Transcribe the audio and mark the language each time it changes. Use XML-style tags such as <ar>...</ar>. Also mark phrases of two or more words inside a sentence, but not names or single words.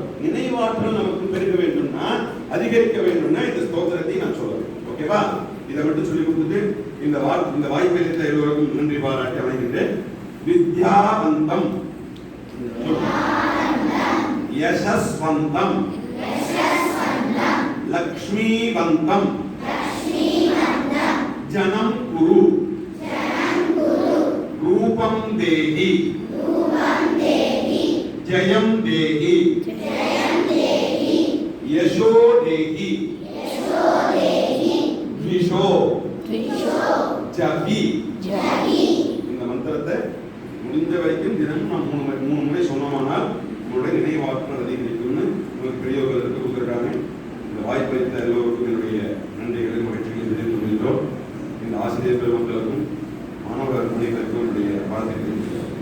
<ta>நினைவாற்றல் நமக்கு பெருக வேண்டும்னா, அதிகரிக்க வேண்டும்னா இந்த ஸ்தோத்திரத்தை நான் சொல்றேன். ஓகேவா? இதை மட்டும் சொல்லி கொடுத்துட்டு இந்த வாய்ப்பை அளித்த எல்லோருக்கும் நன்றி பாராட்டி வணங்குகிறேன்.</ta> <sa>विद्यावन्तं यशस्वन्तं लक्ष्मीवन्तं जनं कुरु रूपं देहि जयं देहि यशो देहि द्विषो जपि</sa> <ta>இந்த மந்திரத்தை முடிஞ்ச வரைக்கும் தினமும் நான் மூணு முறை சொன்னோமானால் உங்களுடைய நினைவாற்றல் அதிகரிக்கும்னு உங்களுக்கு பெரியவர்கள் கொடுத்துருக்காங்க. இந்த வாய்ப்பளித்த எல்லோருக்கும் என்னுடைய நன்றிகளை மகிழ்ச்சிகளை தெரிவித்துக் கொள்கின்றோம். இந்த ஆசிரியர் பெருமக்களுக்கும் மாணவர் அனைவருக்கும் என்னுடைய வாழ்த்தை தெரிவித்துள்ளோம்.</ta>